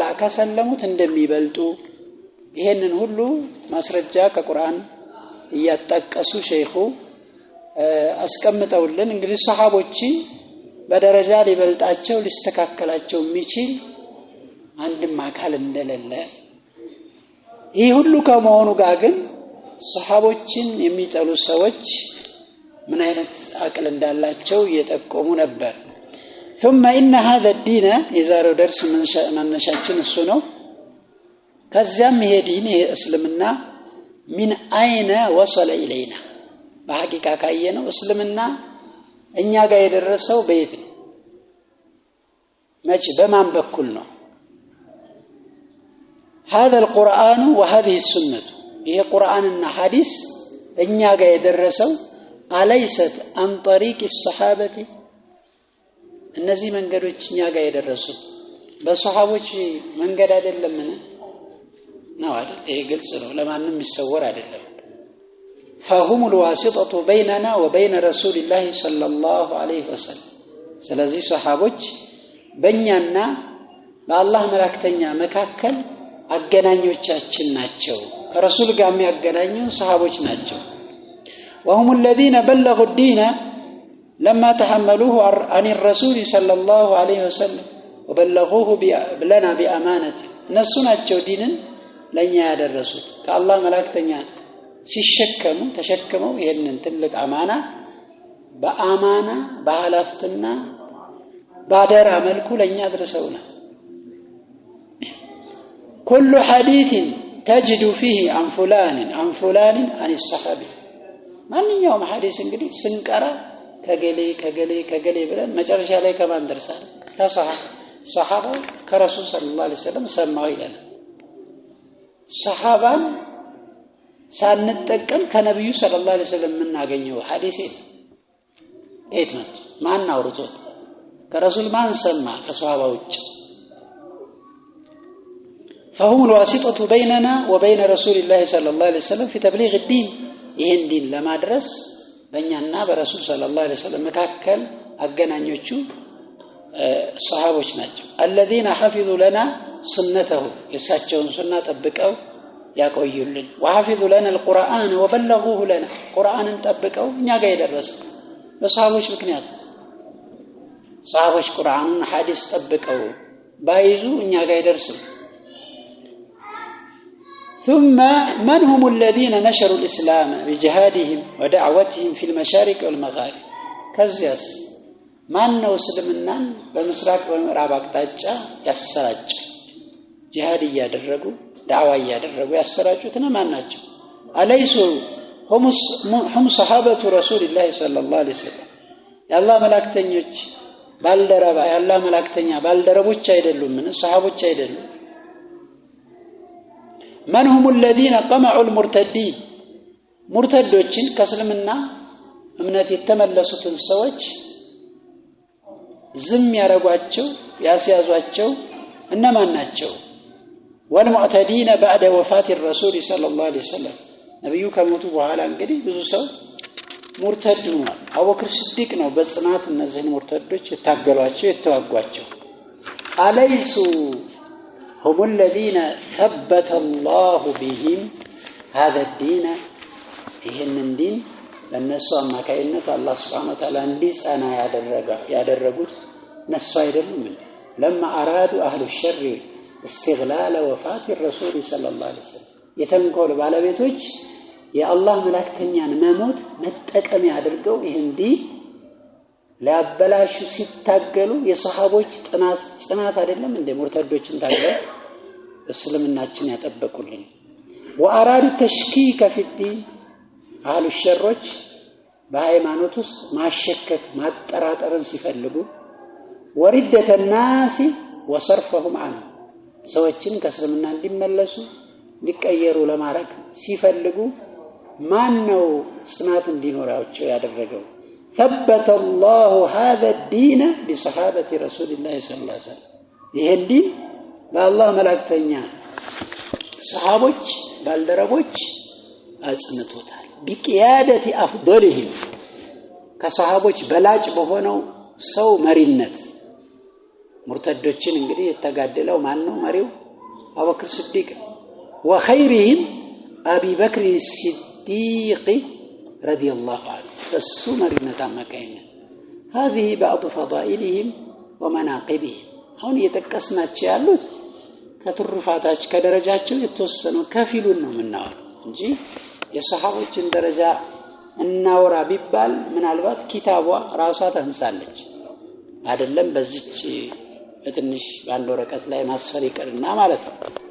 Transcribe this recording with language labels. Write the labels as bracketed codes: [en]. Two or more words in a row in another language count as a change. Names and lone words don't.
[am] ከሰለሙት እንደሚበልጡ ይሄንን ሁሉ ማስረጃ ከቁርአን እያጣቀሱ ሸይኹ አስቀምጠውልን እንግዲህ ሷሃቦች በደረጃ ሊበልጣቸው ሊስተካከላቸው የሚችል አንድም አካል እንደሌለ ይህ ሁሉ ከመሆኑ ጋር ግን ሷሃቦችን የሚጠሉ ሰዎች ምን አይነት አቅል እንዳላቸው እየጠቆሙ ነበር። [ar] ثم ان هذا الدين [am] የዛሬው ደርስ መነሻችን እሱ ነው። ከዚያም ይሄ ዲን ይሄ እስልምና [ar] من اين وصل الينا [am] በሐቂቃ ካየነው እስልምና እኛ ጋር የደረሰው በየት ነው? መቼ በማን በኩል ነው? [ar] هذا القرآن وهذه السنة [am] ይሄ ቁርአንና ሐዲስ እኛ ጋር የደረሰው አለይሰት [ar] عن طريق الصحابة [am] እነዚህ መንገዶች እኛ ጋር የደረሱት በሷሃቦች መንገድ አይደለምን? ነው አይደል? ይሄ ግልጽ ነው፣ ለማንም የሚሰወር አይደለም። [ar] فهم الواسطة بيننا وبين رسول الله صلى الله عليه وسلم [am] ስለዚህ ሷሃቦች በእኛና በአላህ መላእክተኛ መካከል አገናኞቻችን ናቸው። ከረሱል ጋር የሚያገናኙ ሷሃቦች ናቸው። [ar] وهم الذين بلغوا الدين لما تحملوه عن الرسول صلى الله عليه وسلم وبلغوه لنا بأمانة [am] እነሱ ናቸው ዲንን ለኛ ያደረሱት ከአላህ መላእክተኛ ሲሸከሙ ተሸክመው ይሄንን ትልቅ አማና በአማና በኃላፊነትና ባደራ መልኩ ለኛ አድርሰውና [ar] كل حديث تجد فيه عن فلان عن الصحابي [am] ማንኛውም ሐዲስ እንግዲህ ስንቀራ ከገሌ ብለን መጨረሻ ላይ ከማን ደርሳል? ከሷሃባ ከረሱል [ar] صلى الله عليه وسلم [am] ሰማው ይላል። ሷሃባን ሳንጠቀም ከነብዩ [ar] صلى الله عليه وسلم [am] የምናገኘው ሐዲስ የት ነው? ማን አውርቶት? ከረሱል ማን ሰማ? ከሷሃባ ውጭ። [ar] فهم الواسطة بيننا وبين رسول الله صلى الله عليه وسلم في تبليغ الدين [am] ይሄን ዲን ለማድረስ በእኛና በረሱል [ar] صلى الله عليه وسلم [am] መካከል አገናኞቹ ሷሃቦች ናቸው። [ar] الذين حفظوا لنا سنته [am] የሳቸውን ሱና ጠብቀው ያቆዩልን [ar] وحفظوا لنا القرآن وبلغوه لنا [am] ቁርአንን ጠብቀው እኛ ጋር የደረሰ በሷሃቦች ምክንያት ሷሃቦች ቁርአንን ሐዲስ ጠብቀው ባይዙ እኛ ጋር ይደርስም። [ar] ثم من هم الذين نشروا الإسلام بجهادهم ودعوتهم في المشارق والمغارب كزياس من نو اسلمنان [am] በምስራቅ በምዕራብ አቅጣጫ ያሰራጭ ጂሃድ ያደረጉ ዳዕዋ ያደረጉ ያሰራጩት ማን ናቸው አለይሱ [ar] هم صحابه رسول الله صلى الله عليه وسلم [am] ያላህ መላእክተኞች ባልደረባ ያላህ መላእክተኛ ባልደረቦች አይደሉም ምን ሰሃቦች አይደሉም [ar] من هم الذين قمعوا المرتدين [am] مرتدዎችን ከእስልምና እምነት የተመለሱትን ሰዎች ዝም ያረጓቸው ያስያዟቸው እነማን ናቸው [ar] والمعتدين بعد وفاة الرسول صلى الله عليه وسلم [am] ነብዩ ከሞቱ በኋላ እንግዲህ ብዙ ሰው ሙርተድ ሆኗል አቡበክር ሲዲቅ ነው በጽናት እነዚህን ሙርተዶች የታገሏቸው የተዋጓቸው አለይሱ [ar] هم الذين ثبت الله بهم هذا الدين [am] ይሄንን ዲን ለነሱ አማካይነት አላህ [ar] سبحانه وتعالى [am] እንዲጸና ያደረጉት ነሱ አይደሉም [ar] لما ارادوا اهل الشر استغلال وفاة الرسول صلى الله عليه وسلم [am] የተንኮል ባለቤቶች የአላህ መላእክተኛን መሞት መጠቀም ያደርገው ይሄን ዲን ላበላሹ ሲታገሉ የሷሃቦች ጽናት አይደለም እንደ ሙርተዶችን ታገሉ እስልምናችን ያጠበቁልን [ar] وارادوا التشكيك في الدين [am] አህሉ ሸሮች በሃይማኖት ውስጥ ማሸከክ ማጠራጠርን ሲፈልጉ [ar] ወሪደተ الناس وصرفهم عنه [am] ሰዎችን ከእስልምና እንዲመለሱ ሊቀየሩ ለማድረግ ሲፈልጉ ማን ነው ጽናት እንዲኖራቸው ያደረገው [ar] ثبت الله هذا الدين بصحابه رسول الله صلى الله عليه وسلم [am] ይሄን ዲን በአላህ መላእክተኛ ሰሃቦች ባልደረቦች አጽንቶታል [ar] بقياده افضلهم [am] ከሰሃቦች በላጭ በሆነው ሰው መሪነት ሙርተዶችን እንግዲህ የተጋደለው ማን ነው መሪው አቡበክር ሲዲቅ [ar] وخيرهم ابي بكر الصديق رضي الله عنه [am] እሱ መሪነት አማካይነ [ar] هذه بعض فضائلهم ومناقبهم [am] አሁን የተቀስናቸው ያሉት ከትሩፋታች ከደረጃቸው የተወሰነው ከፊሉን ነው ምናወራው እንጂ የሰሃቦችን ደረጃ እናወራ ቢባል ምናልባት ኪታቧ ራሷ ተንሳለች አይደለም በዚች በትንሽ ባንድ ወረቀት ላይ ማስፈር ይቀርና ማለት ነው